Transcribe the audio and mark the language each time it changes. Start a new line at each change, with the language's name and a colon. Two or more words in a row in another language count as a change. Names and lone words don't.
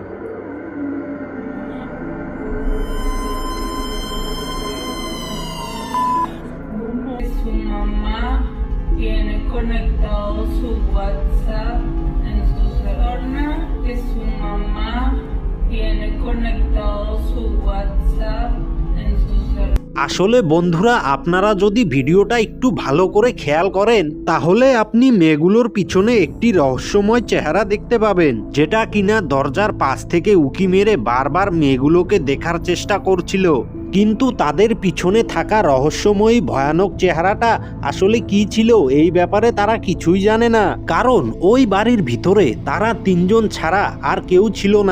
Spanish: Su mamá tiene conectado su WhatsApp en su celular. Que su mamá tiene conectado su WhatsApp en su celular.
Bangla: আসলে বন্ধুরা, আপনারা যদি ভিডিওটা একটু ভালো করে খেয়াল করেন তাহলে আপনি মেয়েগুলোর পিছনে একটি রহস্যময় চেহারা দেখতে পাবেন, যেটা কিনা দরজার পাশ থেকে উকি মেরে বারবার মেয়েগুলোকে দেখার চেষ্টা করছিল। কিন্তু তাদের পিছনে থাকা রহস্যময়ী ভয়ানক চেহারাটা আসলে কি ছিল এই ব্যাপারে তারা কিছুই জানে না, কারণ ওই বাড়ির ভিতরে তারা 3জন ছাড়া আর কেউ ছিল না।